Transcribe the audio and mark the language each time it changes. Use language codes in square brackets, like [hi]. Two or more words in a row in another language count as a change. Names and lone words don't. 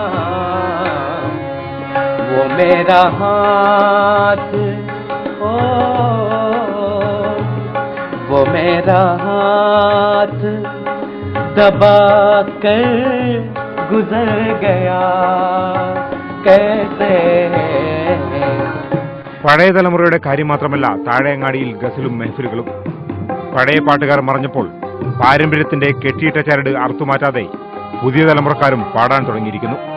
[hi] वो मेरा हाथ, ओ वो मेरा हाथ दबा कर गुजर गया कैसे. [ml] പഴയ തലമുറയുടെ കാര്യം മാത്രമല്ല താഴെയങ്ങാടിയിൽ ഗസലും മെഹഫിലുകളും. പഴയ പാട്ടുകാർ മറഞ്ഞപ്പോൾ പാരമ്പര്യത്തിന്റെ കെട്ടിയിട്ട ചരട് അറുത്തുമാറ്റാതെ പുതിയ തലമുറക്കാരും പാടാൻ തുടങ്ങിയിരിക്കുന്നു.